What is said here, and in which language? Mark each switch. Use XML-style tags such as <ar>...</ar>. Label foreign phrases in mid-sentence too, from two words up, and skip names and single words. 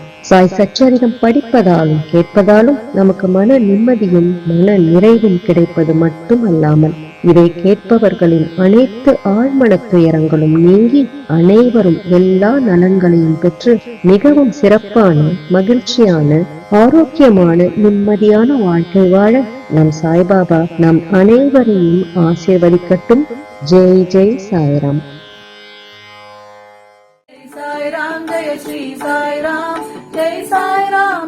<ta>சாய் சச்சரிதம் படிப்பதாலும் கேட்பதாலும் நமக்கு மன நிம்மதியும் மன நிறைவும் கிடைப்பது மட்டுமல்லாமல் இதை கேட்பவர்களின் அனைத்து ஆழ்மன துயரங்களும் நீங்கி அனைவரும் எல்லா நலன்களையும் பெற்று மிகவும் சிறப்பான மகிழ்ச்சியான ஆரோக்கியமான நிம்மதியான வாழ்க்கை வாழ நம் சாய்பாபா நம் அனைவரையும் ஆசீர்வதிக்கட்டும். ஜெய் ஜெய் சாய்ராம்.</ta> <hi>जय साई राम, जय श्री साई राम, जय साई राम.</hi>